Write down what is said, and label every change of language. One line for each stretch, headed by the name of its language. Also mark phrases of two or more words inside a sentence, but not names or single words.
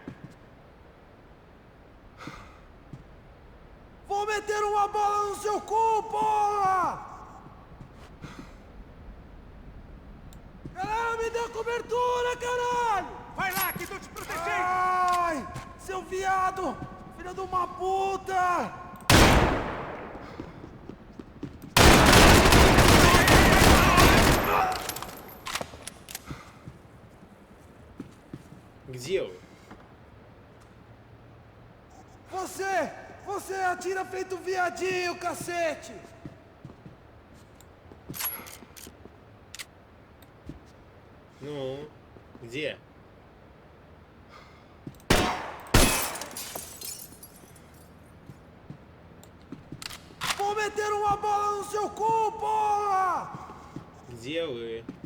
Portuguese: Vou meter uma bola no seu cu, porra! Galera, me dê cobertura, caralho! Vai lá, que tô te protegendo! Ai, seu viado! Filho de uma puta!
Russian: Где вы?
Portuguese: Você atira feito viadinho, cacete!
Russian: Ну, где?
Portuguese: Vou meter uma bola no seu cu, porra!
Russian: Где вы?